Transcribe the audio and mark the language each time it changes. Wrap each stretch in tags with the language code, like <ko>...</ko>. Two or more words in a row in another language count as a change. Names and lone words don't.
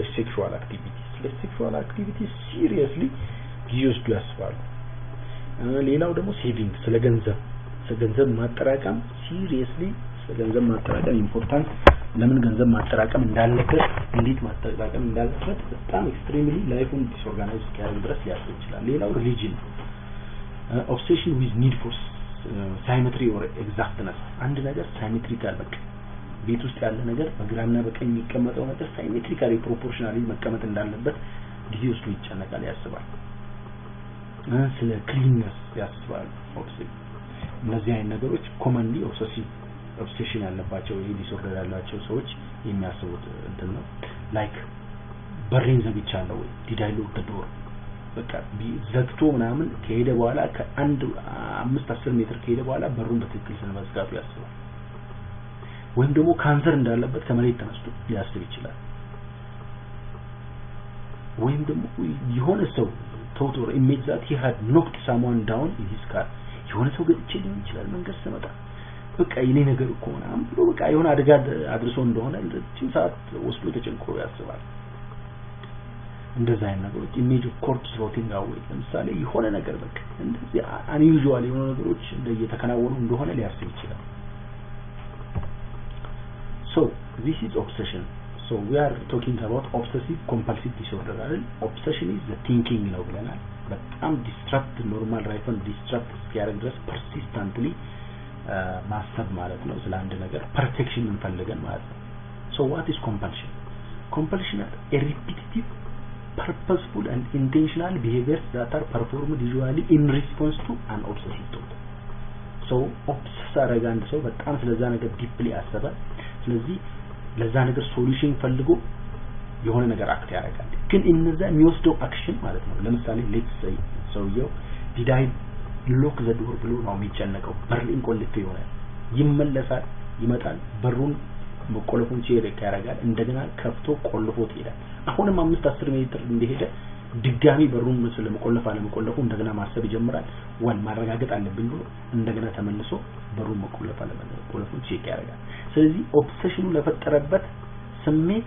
<en>sexual activity seriously</en> <am>ጊዜውስዱ ያስባሉ ሌላው ደግሞ ሴቪንግ ስለ ገንዘብ ማጠራቀም ሲሪየስሊ ስለ ገንዘብ ማጠራቀም ኢምፖርታንት ለምን ገንዘብ ማጠራቀም እንዳለበት እንዴት ማጠራቀም እንዳለበት በጣም ኤክስትሪምሊ ላይፉን ዲስኦርጋናይዝ ያደርግ ድረስ ሊያስብ ይችላል ሌላው ሪሊጅን</am> <en>obsession with need for symmetry or exactness</en> <am>አንድ ነገር ሳይሜትሪካል በቃ ቤት ውስጥ ያለ ነገር በግራና በቀኝ የሚቀመጠው ነገር</am> <en>symmetrically proportionally</en> <am>መቀመጥ እንዳለበት ጊዜ ውስጥ ይጨነቃል ያስባል ስለ ክሊንነስ ያስባል obsession እነዚህ አይነት ነገሮች ኮመንሊ obsession ያለባቸው ይሄ ዲስኦርደር ያላቸው ሰዎች የሚያስቡት እንትን ነው ላይክ በሬን ዘግቻለሁ ወይ</am> <en>did I lock the door</en> <am>በቃ ዘግቶ ምናምን ከሄደ በኋላ ከአንድ 5-10 ሜትር ከሄደ በኋላ በሩን በትክክል ስለመዝጋቱ ያስባል ወይም ደግሞ ካንሰር እንዳለበት ከመሬት ተነስቶ ሊያስብ ይችላል ወይም ደግሞ የሆነ ሰው</am> <en>total image that he had knocked someone down in his car</en> <am>የሆነ ሰው ገጭቼ ሊሆን ይችላል መንገድ ስመጣ በቃ የኔ ነገር እኮ ምናምን ብሎ በቃ የሆነ አደጋ አድርሶ እንደሆነ ለዚህ ሰዓት ወስዶ ተጨንቆ ያስባል እንደዛ አይነት ነገሮች</am> <en>image of corpse rotting away</en> <am>ለምሳሌ የሆነ ነገር በቃ እንደዚህ አንዩዥዋል የሆነ ነገሮች እንደየተከናወኑ እንደሆነ ሊያስብ ይችላል</am> <en>so this is obsession so we are talking about obsessive compulsive disorder right obsession is the thinking</en> <am>ነው ብለናል በጣም</am> <en>distract normal life and distract</en> <am>እስኪያደርግ ድረስ</am> <en>persistently ማሰብ</en> <am>ማለት ነው ስለ አንድ ነገር</am> <en>perfection</en> <am>እንፈልገን ማለት ነው</am> <en>so what is compulsion is a repetitive purposeful and intentional behaviors that are performed usually in response to an obsessive thought so obsess</en> <am>አረጋንድ ሰው በጣም ስለዛ ነገር ዲፕሊ አሰበ ስለዚህ ለዛ ነገር ሶሉሽን ፈልጎ የሆነ ነገር አክት ያደርጋል ግን እነዛ የሚወስደው አክሽን ማለት ነው ለምሳሌ</am> <en>let's say</en> <am>ሰውየው</am> <en>did I lock the door</en> <am>ብሎ ነው የሚጨነቀው በርን ቆልፎ ይሆናል ይመለሳል ይመጣል በሩን መቆለፉን ቼክ ያደርጋል እንደገና ከፍቶ ቆልፎት ይሄዳል አሁንም 5-10 ሜትር እንደሄደ ድጋሚ በሩን ስለመቆለፍ አለመቆለፉ እንደገና ማሰብ ይጀምራል ወን ማረጋገጥ አለብኝ ብሎ እንደገና ተመልሶ በሩን መቆለፍ አለመቆለፉን ቼክ ያደርጋል ስለዚህ ኦብሰሽኑ ለፈጠረበት ስሜት</am>